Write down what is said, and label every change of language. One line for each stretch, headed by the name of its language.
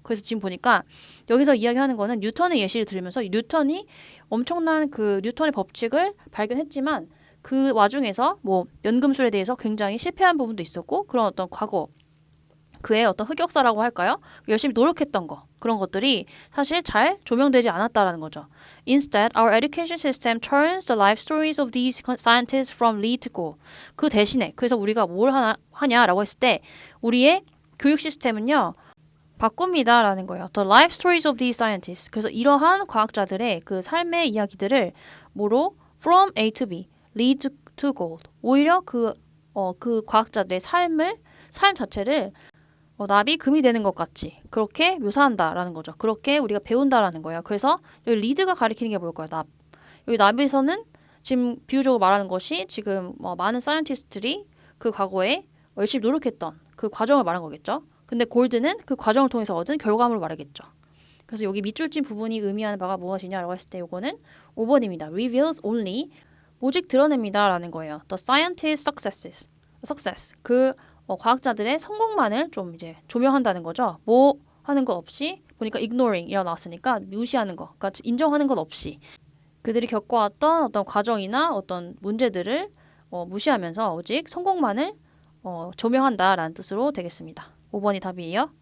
Korean: 그래서 지금 보니까 여기서 이야기하는 거는 뉴턴의 예시를 들으면서 뉴턴이 엄청난 그 뉴턴의 법칙을 발견했지만 그 와중에서 뭐 연금술에 대해서 굉장히 실패한 부분도 있었고, 그런 어떤 과거 그의 어떤 흑역사라고 할까요? 열심히 노력했던 거, 그런 것들이 사실 잘 조명되지 않았다라는 거죠.
English: Instead, our education system turns the life stories of these scientists from lead to goal.
Korean: 그 대신에, 그래서 우리가 뭘 하냐라고 했을 때 우리의 교육 시스템은요, 바꿉니다라는 거예요.
English: The life stories of these scientists.
Korean: 그래서 이러한 과학자들의 그 삶의 이야기들을 뭐로?
English: From A to B, lead to goal.
Korean: 오히려 그 과학자들의 삶 자체를 납이 금이 되는 것 같이 그렇게 묘사한다라는 거죠. 그렇게 우리가 배운다라는 거예요. 그래서 여기 리드가 가리키는 게 뭘까요? 납. 여기 납에서는 지금 비유적으로 말하는 것이 지금 많은 사이언티스트들이 그 과거에 열심히 노력했던 그 과정을 말한 거겠죠. 근데 골드는 그 과정을 통해서 얻은 결과물을 말하겠죠. 그래서 여기 밑줄 친 부분이 의미하는 바가 무엇이냐라고 했을 때 이거는 5번입니다.
English: Reveals only.
Korean: 오직 드러냅니다라는 거예요.
English: The scientist's success.
Korean: 그 과학자들의 성공만을 좀 이제 조명한다는 거죠. 뭐 하는 것 없이, 보니까 ignoring이라고 나왔으니까 무시하는 거, 그러니까 인정하는 것 없이 그들이 겪어왔던 어떤 과정이나 어떤 문제들을 무시하면서 오직 성공만을 조명한다라는 뜻으로 되겠습니다. 5번이 답이에요.